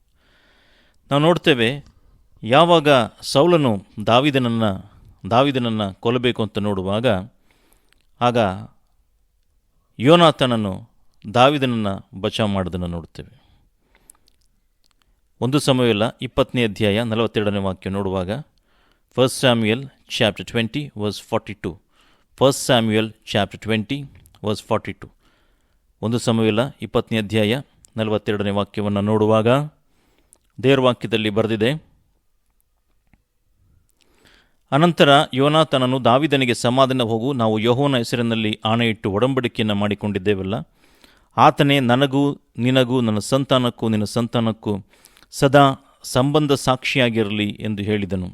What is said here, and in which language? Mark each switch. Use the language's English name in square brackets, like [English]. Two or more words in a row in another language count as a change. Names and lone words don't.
[Kannada] ನಾವು ನೋಡ್ತೇವೆ, ಯಾವಾಗ ಸೌಲನು ದಾವೀದನನ್ನು ಕೊಲ್ಲಬೇಕು ಅಂತ ನೋಡುವಾಗ, ಆಗ ಯೋನಾತನನು ದಾವೀದನನ್ನು ಬಚಾವ್ ಮಾಡೋದನ್ನು ನೋಡ್ತೇವೆ. 1 ಸಮುವೇಲ 20ನೇ ಅಧ್ಯಾಯ 42ನೇ ವಾಕ್ಯ ನೋಡುವಾಗ, [English] 1 Samuel chapter 20 verse 42. 1 Samuel chapter 20 verse 42. [Kannada] 1 ಸಮುವೇಲ 20ನೇ ಅಧ್ಯಾಯ 42ನೇ ವಾಕ್ಯವನ್ನು ನೋಡುವಾಗ ದೇವರ ವಾಕ್ಯದಲ್ಲಿ ಬರೆದಿದೆ, ಅನಂತರ ಯೋನಾತನನು ದಾವೀದನಿಗೆ, ಸಮಾಧಾನ ಹೋಗು, ನಾವು ಯೆಹೋವನ ಹೆಸರಿನಲ್ಲಿ ಆಣೆಯಿಟ್ಟು ಒಡಂಬಡಿಕೆಯನ್ನು ಮಾಡಿಕೊಂಡಿದ್ದೇವಲ್ಲ, ಆತನೇ ನನಗೂ ನಿನಗೂ ನನ್ನ ಸಂತಾನಕ್ಕೂ ನಿನ್ನ ಸಂತಾನಕ್ಕೂ ಸದಾ ಸಂಬಂಧ ಸಾಕ್ಷಿಯಾಗಿರಲಿ ಎಂದು ಹೇಳಿದನು.